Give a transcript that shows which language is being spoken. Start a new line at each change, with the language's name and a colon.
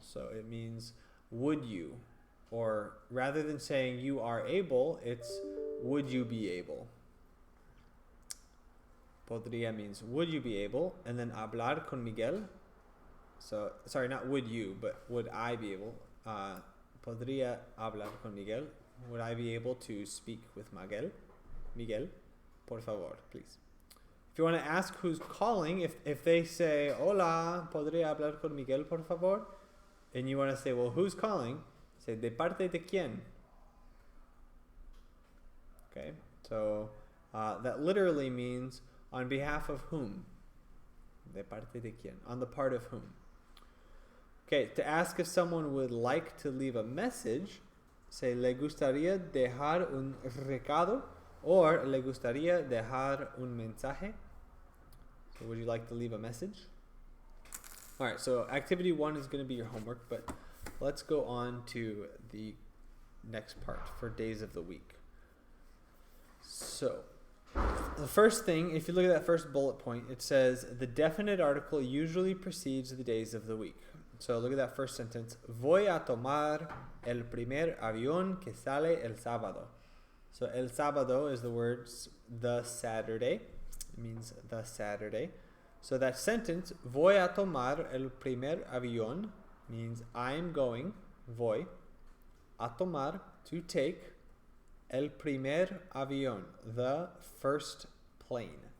English: So it means would you, or rather than saying you are able, it's would you be able. Podría means would you be able, and then hablar con Miguel. So sorry, not would you, but would I be able?
Spanish: Podría hablar con Miguel.
English: Would I be able to speak with Miguel?
Spanish: Por favor, please.
English: If you want to ask who's calling, if they say,
Spanish: hola, ¿podría hablar con Miguel, por favor?
English: And you want to say, well, who's calling? Say,
Spanish: ¿de parte de quién?
English: Okay, so that literally means on behalf of whom?
Spanish: ¿De parte de quién?
English: On the part of whom? Okay, to ask if someone would like to leave a message, say,
Spanish: ¿le gustaría dejar un recado? Or le gustaría dejar un mensaje?
English: So would you like to leave a message? Alright, so activity 1 is going to be your homework, but let's go on to the next part for days of the week. So, the first thing, if you look at that first bullet point, it says the definite article usually precedes the days of the week. So look at that first sentence.
Spanish: Voy a tomar el primer avión que sale el sábado.
English: So el sábado is the words the Saturday. It means the Saturday. So that sentence,
Spanish: voy a tomar el primer avión,
English: means I'm going, voy, a tomar, to take, el primer avión, the first plane.